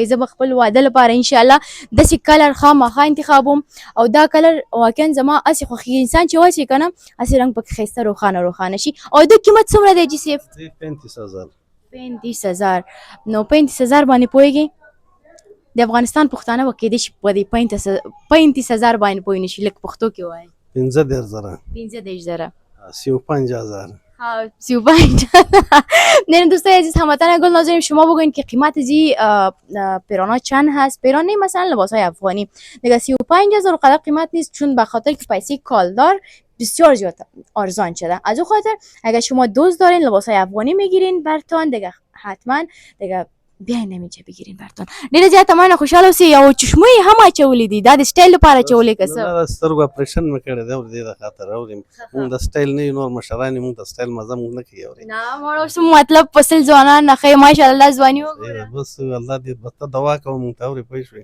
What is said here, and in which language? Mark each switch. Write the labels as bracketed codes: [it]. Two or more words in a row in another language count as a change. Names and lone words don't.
[ps] زه به خپل واده لپاره انشاءالله داسې کلر خامخا انتخابوم او دا کلر واقعا زما هسې خوښېږي انسان چې واچوي که نه هسې رنګ پکې ښایسته روښانه شي. او د قیمت څومره دی حاجي صاحب؟ 35,000. 35,000. نو 35,000 باندې پوهېږي د افغانستان پښتانه به کېدای شي په دې 35,000 باندې پوه نه شي. لږ پښتو کې وایي 15,000. 15,000. 35,000. ها 35. [fa] نه دوستای عزیز هموطن گل ناظرین شما بگوین که قیمت زی پیرانا چند هست؟ پیرانه مثلا لباس های افغانی دیگه 35,000 قدر قیمت نیست چون به خاطر که پیسه کالدار بسیار زیاد ارزان شده. از اون خاطر اگر شما دوست دارین لباس های افغانی میگیرین برتون دیگه حتما دیگه بیاین نمیچه بگیرین برتون. [ps] ډیره زیاته مننه خوشحاله اوسئ. یو چشمه یې هم اچولې دي دا د سټایل لپاره اچولې که څه؟ نه د سترګو اپریشن مې کړی دی او د دې د خاطر اورې موږ د سټایل نه یو نور مشران یې موږ د سټایل مزه موږ نه کوي اورې نه مړ اوس مطلب پسل ځوانان نه ښایي ماشاءالله ځواني وګورئ. بس الله دې بس ته دوا کوه موږ ته اورې پوه شوې.